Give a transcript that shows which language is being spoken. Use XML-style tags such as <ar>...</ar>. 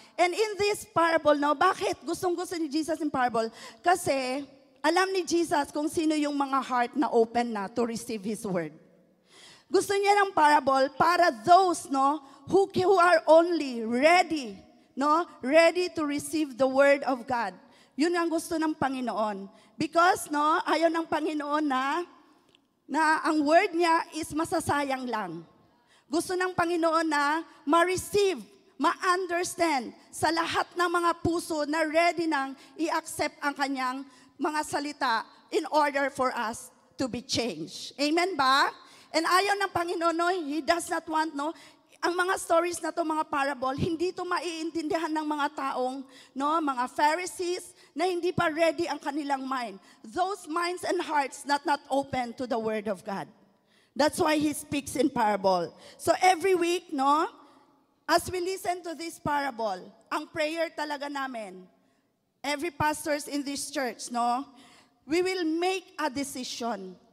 <en>And in this parable, no,</en> <tl>bakit gustong-gusto ni</tl> <en>Jesus in parable?</en> <tl>Kasi alam ni Jesus kung sino yung mga heart na open na</tl> <en>to receive His word.</en> <tl>Gusto niya ng parable para</tl> <en>those, no, who are only ready, no, ready to receive the word of God.</en> <tl>Yun ang gusto ng Panginoon.</tl> <en>Because,</en> <tl>no, ayaw ng Panginoon na ang word niya is masasayang lang. Gusto ng Panginoon na ma-receive, ma-understand sa lahat ng mga puso na ready nang i-accept ang kanyang mga salita</tl> <en>in order for us to be changed.</en> <tl>Amen ba? And ayaw ng Panginoon, no,</tl> <en>He does not want,</en> <tl>no, ang mga stories na to, mga parable, hindi to maiintindihan ng mga taong, no, mga Pharisees na hindi pa ready ang kanilang mind.</tl> <en>Those minds and hearts not open to the Word of God. That's why He speaks in parable. So every week, no, as we listen to this parable,</en> <tl>ang prayer talaga namin,</tl> <en>every pastors in this church, no, we will make a decision.</en>